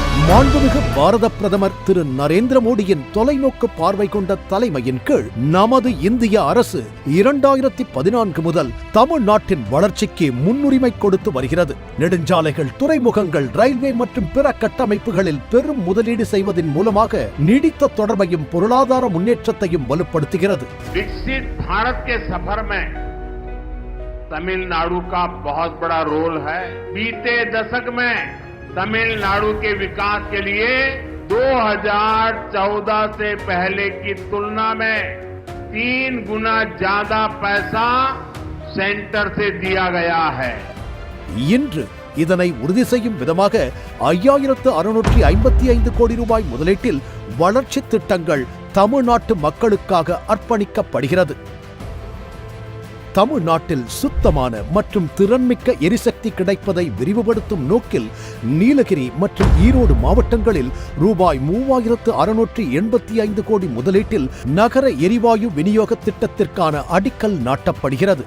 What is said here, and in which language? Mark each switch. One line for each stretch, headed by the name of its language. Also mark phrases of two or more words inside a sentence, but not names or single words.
Tamil: மாண்புமிகு பாரத பிரதமர் திரு நரேந்திர மோடியின் தொலைநோக்கு பார்வை கொண்ட தலைமையின் கீழ் நமது இந்திய அரசு 2014 முதல் தமிழ்நாட்டின் வளர்ச்சிக்கு முன்னுரிமை கொடுத்து வருகிறது. நெடுஞ்சாலைகள், துறைமுகங்கள், ரயில்வே மற்றும் பிற கட்டமைப்புகளில் பெரும் முதலீடு செய்வதன் மூலமாக நீடித்த தொடர்பையும் பொருளாதார முன்னேற்றத்தையும் வலுப்படுத்துகிறது.
Hindi: तमिलनाडु का बहुत बड़ा रोल है। बीते दशक में तमिलनाडु के विकास के लिए 2014 से पहले की तुलना में 3 गुना ज्यादा पैसा सेंटर से दिया गया है.
Tamil: இன்று இதனை உறுதி செய்யும் விதமாக 5655 கோடி ரூபாய் முதலீட்டில் வளர்ச்சி திட்டங்கள் தமிழ்நாட்டு மக்களுக்காக அர்ப்பணிக்கப்படுகிறது. தமிழ்நாட்டில் சுத்தமான மற்றும் திறன்மிக்க எரிசக்தி கிடைப்பதை விரிவுபடுத்தும் நோக்கில் நீலகிரி மற்றும் ஈரோடு மாவட்டங்களில் ரூபாய் 3685 கோடி முதலீட்டில் நகர எரிவாயு விநியோக திட்டத்திற்கான அடிக்கல் நாட்டப்படுகிறது.